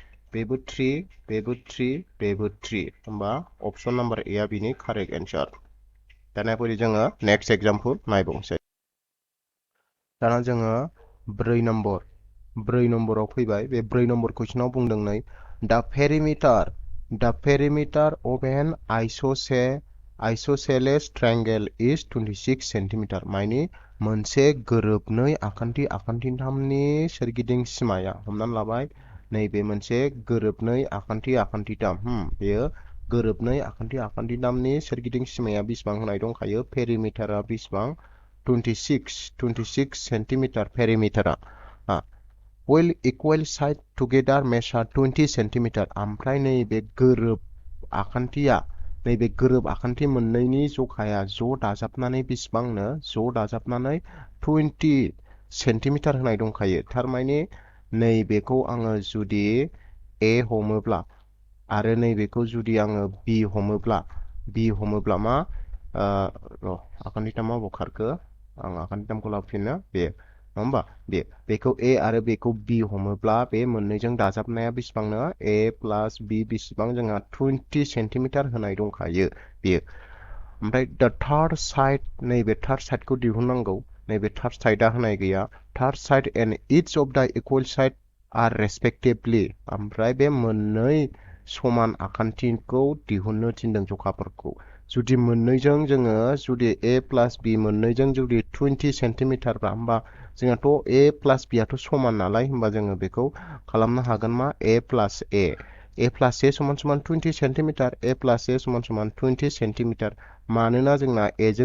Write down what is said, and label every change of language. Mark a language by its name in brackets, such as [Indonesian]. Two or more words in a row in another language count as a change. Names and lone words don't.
[Bodo] बेबो 3 बेबो 3 बेबो 3 होमबा [English] option number A [Bodo] आ बिनि [English] correct answer [Bodo] दाना फैदो जोङो नेक्स्ट एग्जांपल नायबावनोसै दाना जोङो 4 नम्बराव फैबाय बे 4 नम्बर कुइसनाव बुंदों नै the [English] perimeter of an isosceles triangle is 26 cm [Bodo] माने मोनसे गोरोबनै आखान्थिथामनि सोरगिदिं सिमाया हमनानै लाबाय नैबे मोनसे गोरोबनै आखान्थिथाम बेयो गोरोबनै आखान्थिथामनि सोरगिदिं सिमाया बेसेबां होनाय दंखायो पेरिमिटारा बेसेबां [English] 26 centimeter perimeter will equal side together measure 20 centimeter [Bodo] ओमफ्राय नैबे गोरोब आखान्थि मोननैनि जखाया ज' दाजाबनानै बेसेबांनो ज' दाजाबनानै 20 सेन्टिमिटार होनाय दंखायो थारमाने नैबेखौ आङो जुदि A हमोब्ला आरो नैबेखौ जुदि आङो B हमोब्ला मा आखान्थिथामा बखारखो आं आखान्थिथामखौ लाफिनो बे नङा होमबा बेखौ A आरो बेखौ B हमोब्ला बे मोननैजों दाजाबनाया बेसेबांनो [English] A plus B [Bodo] बेसेबां जोंहा 20 सेन्टिमिटार होनाय दंखायो बेयो ओमफ्राय [English] the third side [Bodo] नैबे [English] third sideखौ [Bodo] दिहुननांगौ नैबे [English] third sideआ [Bodo] होनाय गैया [English] third side and each of the equal side are respectively [Bodo] ओमफ्राय बे मोननै समान आखान्थिखौ दिहुननो थिनदों जखाफोरखौ जुदि मोननैजों जोङो जुदि [English] A plus B [Bodo] मोननैजों जुदि 20 सेन्टिमिटार होमबा जोंहाथ' [English] A plus B [Bodo] आथ' समान नालाय होमबा जोङो बेखौ खालामनो हागोन मा [English] A plus A [Bodo] समान समान 20 सेन्टिमिटार [English] A plus A [Bodo] समान समान 20 सेन्टिमिटार मानोना जोंना A जों